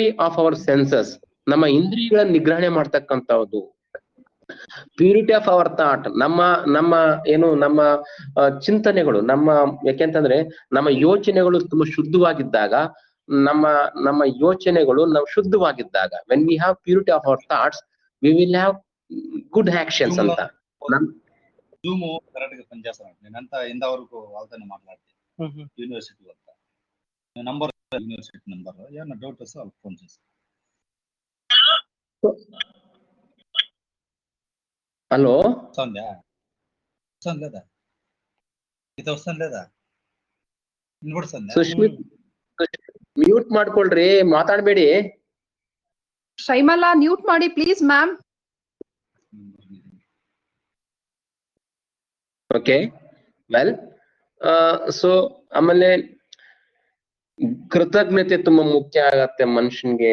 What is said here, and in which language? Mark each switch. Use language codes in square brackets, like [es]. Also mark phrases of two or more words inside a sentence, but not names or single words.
[en] of our senses, [kn] ನಮ್ಮ ಇಂದ್ರಿಯಗಳ ನಿಗ್ರಹಣೆ ಮಾಡ್ತಕ್ಕಂಥದ್ದು, [en] purity of our thought, [kn] ನಮ್ಮ ಏನು ನಮ್ಮ ಚಿಂತನೆಗಳು, ಯಾಕೆಂತಂದ್ರೆ ನಮ್ಮ ಯೋಚನೆಗಳು ತುಂಬಾ ಶುದ್ಧವಾಗಿದ್ದಾಗ, ನಮ್ಮ ಯೋಚನೆಗಳು ನಾವು ಶುದ್ಧವಾಗಿದ್ದಾಗ, [en] when we have purity of our thoughts we will have good actions ಅಂತ. [te] జూమ్ కరెక్ట్ గా పనిచేస్తాను. నేనంతా ఇంతవరకు వాళ్ళతో మాట్లాడితే యూనివర్సిటీ వద్ద నంబర్, [en] university number, [te] ఏమన్నా డౌట్ వస్తే వాళ్ళకి ఫోన్ చేస్తాను. హలో, వస్తుందా? వస్తుంది లేదా? ఇది వస్తుంది లేదా? వినపడుతుందా? [kn] ಸುಶ್ಮಿತ್ ಮ್ಯೂಟ್ ಮಾಡ್ಕೊಳ್ರಿ, ಮಾತಾಡ್ಬೇಡಿ. ಶೈಮಲಾ ಮ್ಯೂಟ್ ಮಾಡಿ [en] please ma'am. okay, well, so [kn] ಆಮೇಲೆ ಕೃತಜ್ಞತೆ ತುಂಬಾ ಮುಖ್ಯ ಆಗತ್ತೆ ಮನುಷ್ಯನ್ಗೆ.